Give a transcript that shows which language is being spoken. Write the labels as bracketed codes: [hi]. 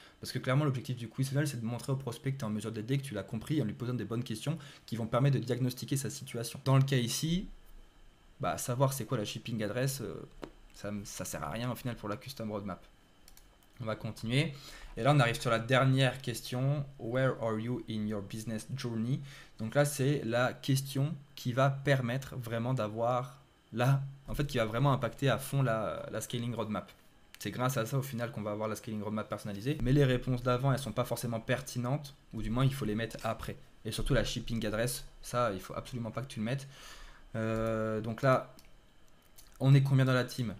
[fr] Parce que clairement, l'objectif du quiz funnel, c'est de montrer au prospect que tu es en mesure de l'aider, que tu l'as compris, en lui posant des bonnes questions qui vont permettre de diagnostiquer sa situation. Dans le cas ici, bah, savoir c'est quoi la shipping address, ça sert à rien au final pour la custom roadmap. On va continuer. Et là, on arrive sur la dernière question. [en] Where are you in your business journey? [fr] Donc là, c'est la question qui va permettre vraiment d'avoir en fait, qui va vraiment impacter à fond la scaling roadmap. C'est grâce à ça, au final, qu'on va avoir la scaling roadmap personnalisée. Mais les réponses d'avant, elles sont pas forcément pertinentes, ou du moins, il faut les mettre après. Et surtout, la shipping address, ça, il faut absolument pas que tu le mettes. Donc là, on est combien dans la team?